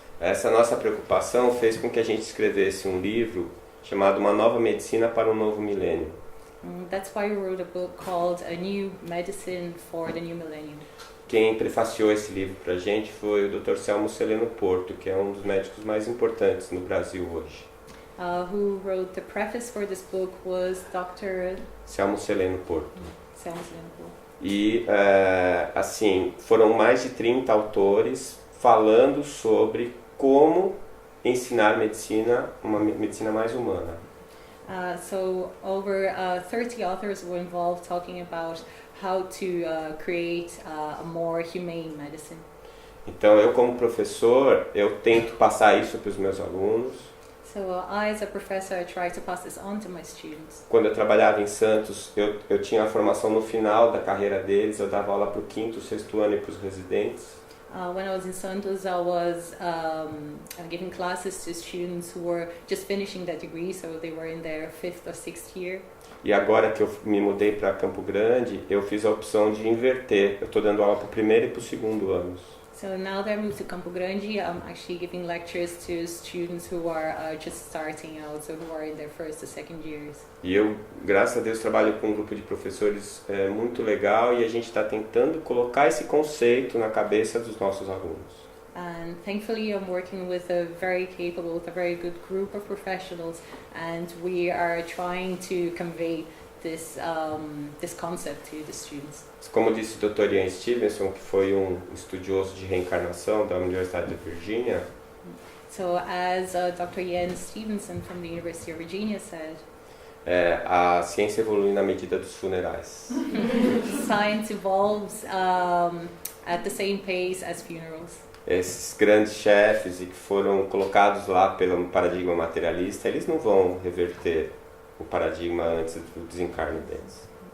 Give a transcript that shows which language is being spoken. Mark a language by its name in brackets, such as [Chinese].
[Portuguese] Essa nossa preocupação fez com que a gente escrevesse um livro chamado Uma Nova Medicina para um Novo Milênio. [English] That's why we wrote a book called A New Medicine for the New Millennium. [Portuguese] Quem prefaciou esse livro para a gente foi o Dr. Selmo Celeno Porto, que é um dos médicos mais importantes no Brasil hoje. [English] Who wrote the preface for this book was Dr. Selmo Celeno Porto. Selmo Celeno Porto. [Portuguese] E, assim, foram mais de 30 autores falando sobre como ensinar medicina, uma medicina mais humana. [English] So over 30 authors were involved talking about how to create a more humane medicine. [Portuguese] Então, eu como professor, eu tento passar isso para os meus alunos. [English] So I, as a professor, I try to pass this on to my students. [Portuguese] Quando eu trabalhava em Santos, eu tinha a formação no final da carreira deles, eu dava aula para o 5º, 6º ano e para os residentes. [English] When I was in Santos, I was giving classes to students who were just finishing that degree, so they were in their 5th or 6th year. [Portuguese] E agora que eu me mudei para Campo Grande, eu fiz a opção de inverter. Eu estou dando aula para o 1º e para o 2º anos. [English] So now that I moved to Campo Grande, I'm actually giving lectures to students who are just starting out, so who are in their 1st or 2nd years. [Portuguese] E eu, graças a Deus, trabalho com um grupo de professores muito legal e a gente está tentando colocar esse conceito na cabeça dos nossos alunos. [English] And thankfully I'm working with a very capable, with a very good group of professionals, and we are trying to convey this concept to the students. [Portuguese] Como disse o Dr. Ian Stevenson, que foi um estudioso de reencarnação da Universidade de Virgínia, [English] so as Dr. Ian Stevenson from the University of Virginia said, [Portuguese] a ciência evolui na medida dos funerais. [English] Science evolves at the same pace as funerals. [Portuguese] Esses grandes chefes e que foram colocados lá pelo paradigma materialista, eles não vão reverter o paradigma antes do desencarne deles.